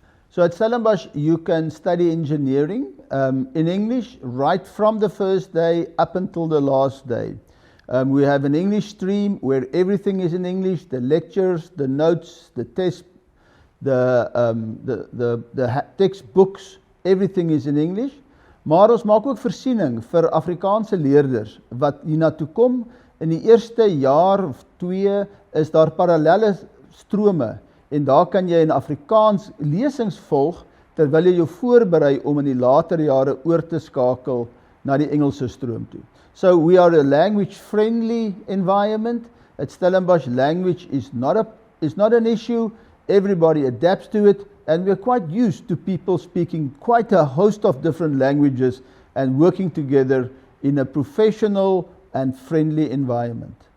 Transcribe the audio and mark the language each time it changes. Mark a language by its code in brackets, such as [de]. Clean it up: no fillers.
[en] So at Stellenbosch, you can study engineering in English right from the first day up until the last day. We have an English stream where everything is in English, the lectures, the notes, the tests, the textbooks, everything is in English. [af] Maar ons maak ook voorsiening vir Afrikaanse leerders wat hiernatoe kom. In die eerste jaar of 2 is daar parallelle strome en daar kan jy in Afrikaans lesings volg terwyl jy jou voorberei om in die later jare oor te skakel na die Engelse stroom toe. [en] So we are a language friendly environment. At Stellenbosch, language is not an issue. Everybody adapts to it, and we're quite used to people speaking quite a host of different languages and working together in a professional and friendly environment.